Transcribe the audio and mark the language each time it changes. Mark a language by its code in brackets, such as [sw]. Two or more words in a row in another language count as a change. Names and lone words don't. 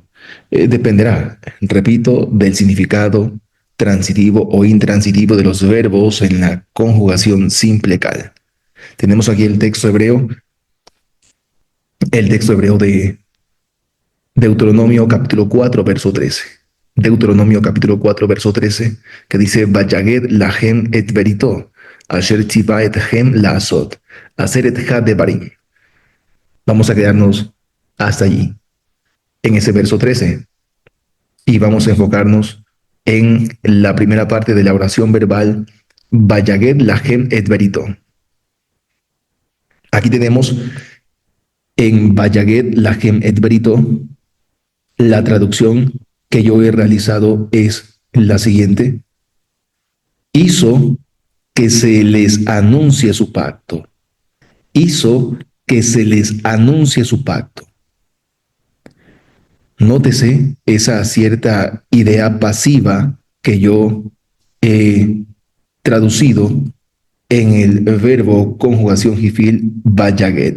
[es] Dependerá, repito, del significado transitivo o intransitivo de los verbos en la conjugación simple cal. Tenemos aquí el texto hebreo de Deuteronomio capítulo 4, verso 13. Deuteronomio capítulo 4, verso 13, que dice, [he] ויגד להם את בריתו, אשר ציווה אתכם לעשות, hacer את דברים. [es] Vamos a quedarnos hasta allí, en ese verso 13, y vamos a enfocarnos en la primera parte de la oración verbal, [he] ויגד להם את בריתו. [es] Aquí tenemos en [he] ויגד להם את בריתו, [es] la traducción que yo he realizado es la siguiente. Hizo que se les anuncie su pacto. Hizo que se les anuncie su pacto. Nótese esa cierta idea pasiva que yo he traducido en el verbo conjugación jifil vayaged.